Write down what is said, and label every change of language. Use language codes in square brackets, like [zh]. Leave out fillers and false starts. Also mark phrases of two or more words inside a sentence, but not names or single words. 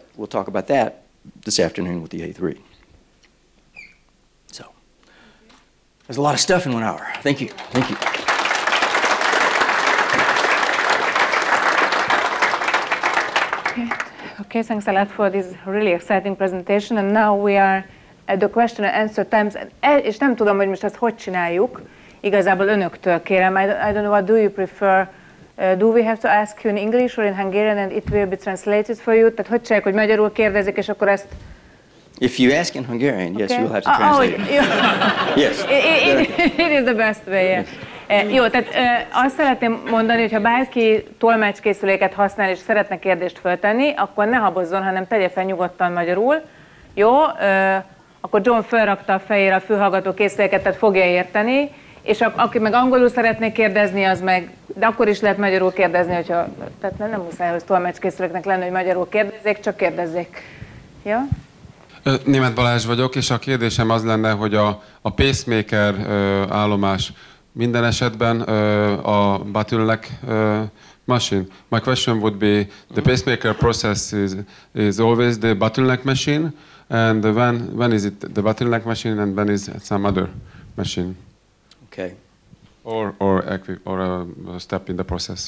[en] We'll talk about that this afternoon with the A3. So there's a lot of stuff in 1 hour. Thank you. Thank you. Okay, thanks a lot for this really exciting presentation, and now we are at the question and answer times, [hu] és nem tudom, hogy most ezt hogy csináljuk, igazából önöktől kérem, [en] I don't know, what do you prefer, do we have to ask you in English or in Hungarian and it will be translated for you, [hu] tehát hogy csináljuk, hogy magyarul kérdezik, és akkor ezt... [en] If you ask in Hungarian, yes, you will have to translate it. Yes. It is the best way, yeah. [hu] Jó, tehát azt szeretném mondani, hogy ha bárki tolmácskészüléket használ és szeretne kérdést föltenni, akkor ne habozzon, hanem tegye fel nyugodtan magyarul. Jó, akkor John felrakta a fejére a fülhallgató készüléket, tehát fogja érteni, és aki meg angolul szeretné kérdezni, az meg, de akkor is lehet magyarul kérdezni, hogyha, tehát nem muszáj, hogy tolmácskészüléknek lenni, hogy magyarul kérdezzék, csak kérdezzék. Ja? Németh Balázs vagyok, és a kérdésem az lenne, hogy a pacemaker állomás minden esetben a [en] bottleneck machine. My question would be, the pacemaker process is always the bottleneck machine, and when is it the bottleneck machine and when is it some other machine? Okay. Or a step in the process.